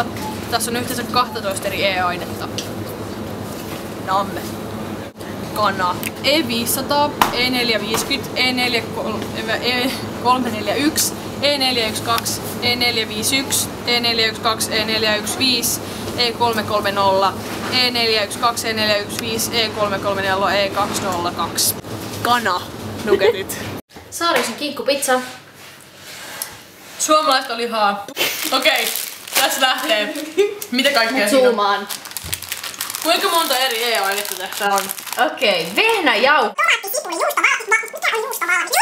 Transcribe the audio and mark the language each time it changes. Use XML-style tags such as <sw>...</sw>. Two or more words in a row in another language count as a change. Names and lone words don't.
<fi>Tässä on yhteensä 12 eri E-ainetta. Namme. Kana. E500, E450, E341, E412, E451, E412, E415, E330, E412, E415, E330, E202. Kana. Nugetit. Saarisen kinkkupizza. Suomalaista lihaa. Okei, tässä lähtee. Mitä kaikkea Zoomaan. Kuinka monta eri E-ainetta tässä on? Okei, vehnäjauho. Tomaatti, sipuli, juusto, mikä on juusto valmiste?</fi>